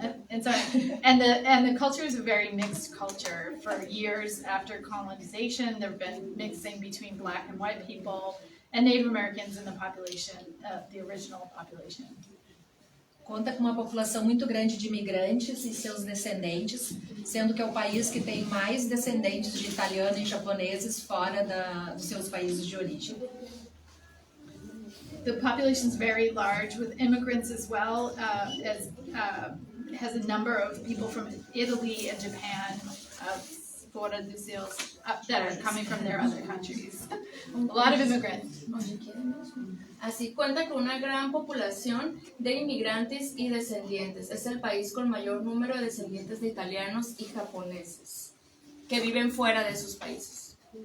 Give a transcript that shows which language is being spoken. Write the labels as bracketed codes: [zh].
[en] And sorry, and the culture is a very mixed culture. For years after colonization, there've been mixing between black and white people and Native Americans in the population, the original population. [pt] Conta com uma população muito grande de imigrantes e seus descendentes, sendo que é o país que tem mais descendentes de italianos e japoneses fora dos seus países de origem. [en] The population is very large with immigrants as well, has a number of people from Italy and Japan, [pt] fora dos seus, [en] that are coming from their other countries. A lot of immigrants. [es] Así cuenta con una gran población de inmigrantes y descendientes. Es el país con mayor número de descendientes de italianos y japoneses que viven fuera de sus países.